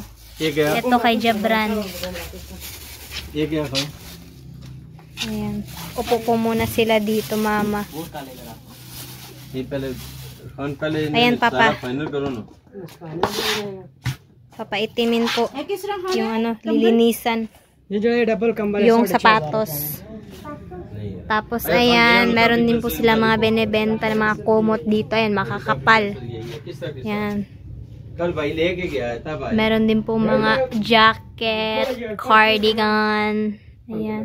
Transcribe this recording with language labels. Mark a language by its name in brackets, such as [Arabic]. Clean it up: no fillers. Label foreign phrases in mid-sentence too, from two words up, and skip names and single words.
[Filipino] Ito kay Jabran. Ayan. Upo po muna sila dito, Mama. Ayan, Papa. Papaitimin po. Yung ano, lilinisan. [Hindi] ये जो है डबल कंबल [Filipino] Yung sapatos. Tapos ayan, meron din po sila mga benebenta ng mga kumot dito. Ayan, makakapal. Ayan. Meron din po mga jacket, cardigan. Ayan.